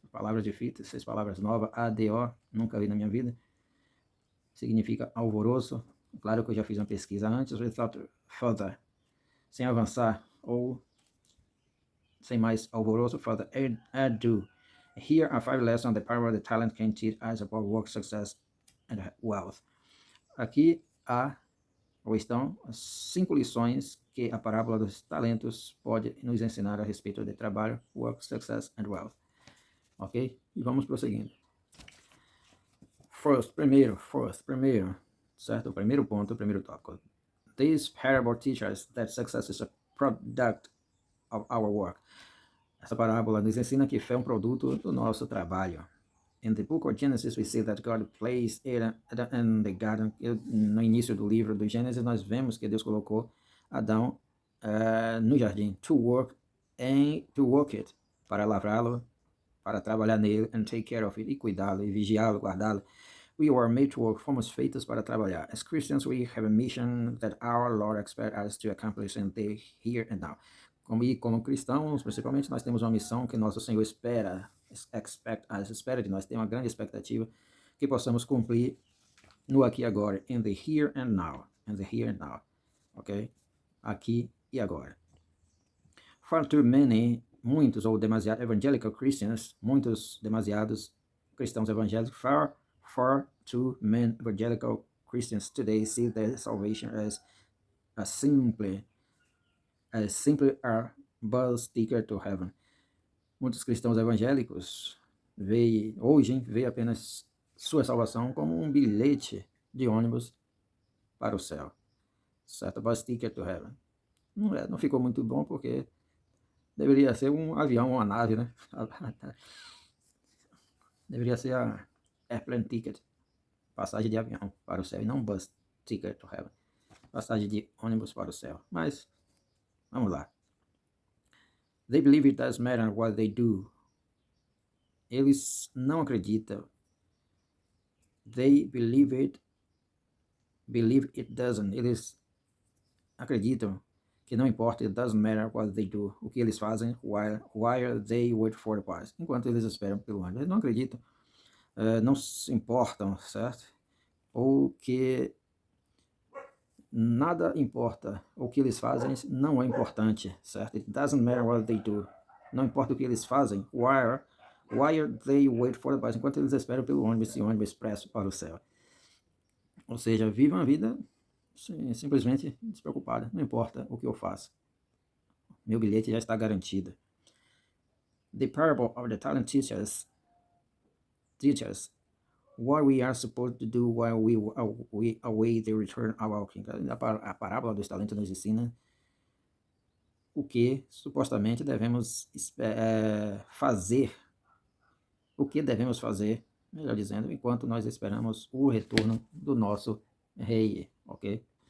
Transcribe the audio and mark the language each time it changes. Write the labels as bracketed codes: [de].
[pt] Palavras difíceis, 6 palavras novas, ADO, nunca vi na minha vida. Significa alvoroço. Claro que eu já fiz uma pesquisa antes. [en] Without further, [pt] sem avançar ou sem mais alvoroço, [en] further ado. Here are 5 lessons on the power of the talent can teach us about work, success and wealth. [pt] Aqui há ou estão as 5 lições que a parábola dos talentos pode nos ensinar a respeito de trabalho, [en] work, success and wealth. [pt] Ok? E vamos prosseguindo. Primeiro, certo? O primeiro ponto, o primeiro tópico. [en] This parable teaches that success is a product of our work. [pt] Essa parábola nos ensina que fé é um produto do nosso trabalho. [en] In the book of Genesis, we see that God placed it in the garden. [pt] No início do livro do Gênesis, nós vemos que Deus colocou Adão no jardim, [en] to work it, [pt] para lavrá-lo, para trabalhar nele, [en] and take care of it, [pt] e cuidá-lo, e vigiá-lo, guardá-lo. [en] We were made to work, [pt] fomos feitos para trabalhar. [en] As Christians, we have a mission that our Lord expects us to accomplish in the here and now. [pt] Como cristãos, principalmente, nós temos uma missão que nosso Senhor espera de nós, tem uma grande expectativa que possamos cumprir no aqui e agora, [en] in the here and now, [pt] ok? Aqui e agora. [en] Far too many, [pt] muitos ou demasiados [en] evangelical Christians, [pt] demasiados cristãos evangélicos, [en] far too many evangelical Christians today see their salvation as simply a bus ticket to heaven. [pt] Muitos cristãos evangélicos veem apenas sua salvação como um bilhete de ônibus para o céu. Certo? [en] Bus ticket to heaven. [pt] Não ficou muito bom porque deveria ser um avião, uma nave, né? Deveria ser [en] a airplane ticket, [pt] passagem de avião para o céu, e não [en] bus ticket to heaven, [pt] passagem de ônibus para o céu. Mas, vamos lá. [en] They believe it doesn't matter what they do. [pt] Eles não acreditam. [en] They believe it doesn't. [pt] Eles acreditam que não importa, [en] it doesn't matter what they do, [pt] o que eles fazem, [en] while they wait for the prize, [pt] enquanto eles esperam pelo ano. Eles não acreditam, não se importam, certo? Ou que nada importa, o que eles fazem não é importante, certo? [en] It doesn't matter what they do. [pt] Não importa o que eles fazem, [en] while they wait for the prize, [pt] enquanto eles esperam pelo ônibus expresso para o céu. Ou seja, vivam a vida simplesmente despreocupada, não importa o que eu faço. Meu bilhete já está garantido. [en] The parable of the talent teaches what we are supposed to do while we await the return of our King. [pt] A parábola dos talentos nos ensina o que supostamente devemos fazer. O que devemos fazer, melhor dizendo, enquanto nós esperamos o retorno do nosso rei, ok?